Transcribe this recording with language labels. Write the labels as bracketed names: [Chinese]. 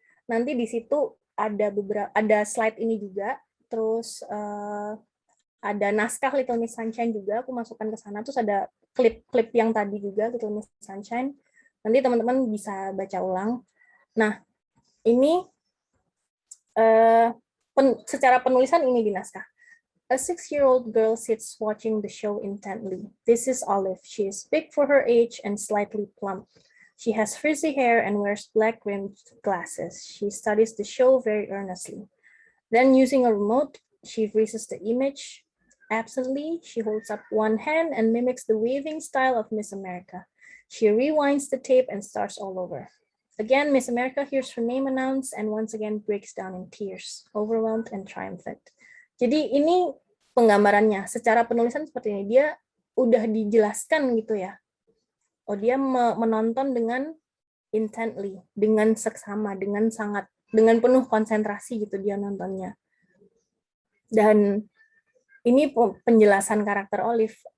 [Indonesian] Nanti di situ ada slide ini juga, terus ada naskah Little Miss Sunshine juga aku masukkan ke sana, terus ada klip-klip yang tadi juga Little Miss Sunshine. Nanti teman-teman bisa baca ulang. Nah, ini secara penulisan ini di naskah. [English] A 6-year-old girl sits watching the show intently. This is Olive. She is big for her age and slightly plump. She has frizzy hair and wears black-rimmed glasses. She studies the show very earnestly. Then, using a remote, she freezes the image. Absently, she holds up one hand and mimics the waving style of Miss America. She rewinds the tape and starts all over. Again, Miss America hears her name announced and once again breaks down in tears, overwhelmed and triumphant. [Indonesian] Jadi ini penggambarannya. Secara penulisan seperti ini. Dia udah dijelaskan gitu ya. Dia menonton dengan intently, dengan seksama, dengan penuh konsentrasi gitu dia nontonnya. Dan ini penjelasan karakter Olive.